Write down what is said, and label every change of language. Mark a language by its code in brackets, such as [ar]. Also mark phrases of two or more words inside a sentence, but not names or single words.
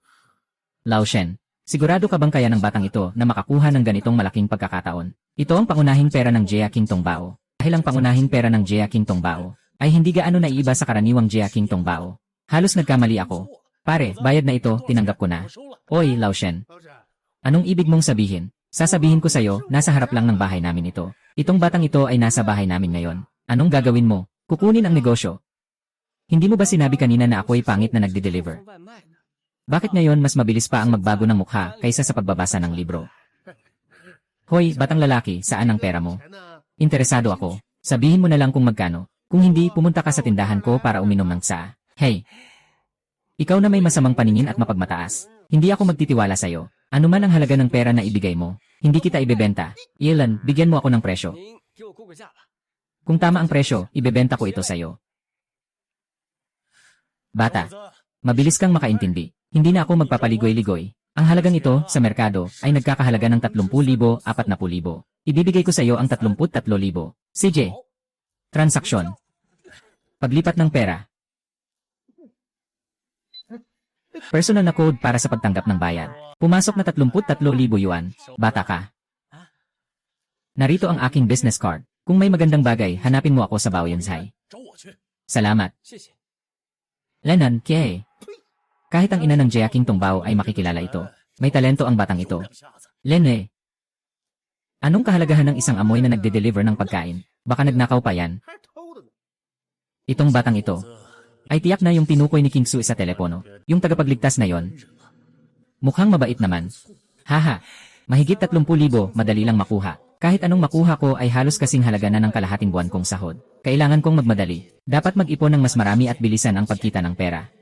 [tl] Lao Shen. Sigurado ka bang kaya ng batang ito na makakuha ng ganitong malaking pagkakataon? Ito ang pangunahing pera ng Jeaking Tongbao. Dahil ang pangunahing pera ng Jeaking Tongbao ay hindi gaano naiiba sa karaniwang Jeaking Tongbao. Halos nagkamali ako. Pare, bayad na ito, tinanggap ko na. [zh] 我收了， [tl] Oy, Lao Shen. [zh] 老师， [tl] Anong ibig mong sabihin? Sasabihin ko sa'yo, nasa harap lang ng bahay namin ito. Itong batang ito ay nasa bahay namin ngayon. Anong gagawin mo? Kukunin ang negosyo. Hindi mo ba sinabi kanina na ako'y pangit na nagde-deliver? [zh] 送外卖呢。 [tl] Bakit ngayon mas mabilis pa ang magbago ng mukha kaysa sa pagbabasa ng libro? Hoy, batang lalaki, saan ang pera mo? [zh] 钱呢？ [tl] Interesado ako. Sabihin mo na lang kung magkano. Kung hindi, pumunta ka sa tindahan ko para uminom ng tsaa. Hey! Ikaw na may masamang paningin at mapagmataas. Hindi ako magtitiwala sa'yo. Ano man ang halaga ng pera na ibigay mo, hindi kita ibebenta. Ilan, bigyan mo ako ng presyo. [zh] 您给我估个价吧。 [tl] Kung tama ang presyo, ibebenta ko ito sa'yo. Bata, [zh] 子， [tl] mabilis kang makaintindi. Hindi na ako magpapaligoy-ligoy. Ang halagang ito sa merkado ay nagkakahalaga ng 30,000, 40,000. Ibibigay ko sa iyo ang 33,000. CJ. Transaksyon. Paglipat ng pera. Personal na code para sa pagtanggap ng bayad. Pumasok na 33,000 yuan. Bata ka. Narito ang aking business card. Kung may magandang bagay, hanapin mo ako sa Baoyansai. [zh] 找我去。 [tl] Salamat. [zh] 谢谢。 [tl] Lenon, Kie. Kahit ang ina ng Jeaking Tongbao ay makikilala ito. May talento ang batang ito. [zh] 两下子， [tl] Lene. Anong kahalagahan ng isang amoy na nagde-deliver ng pagkain? Baka nagnakaw pa yan. [zh] 还是偷的呢。 [tl] Itong batang ito ay tiyak na yung tinukoy ni King Su sa telepono. Yung tagapagligtas na yon. Mukhang mabait naman. Haha. Mahigit 30,000, madali lang makuha. Kahit anong makuha ko ay halos kasing halaga na ng kalahating buwan kong sahod. Kailangan kong magmadali. Dapat mag-ipon ng mas marami at bilisan ang pagkita ng pera.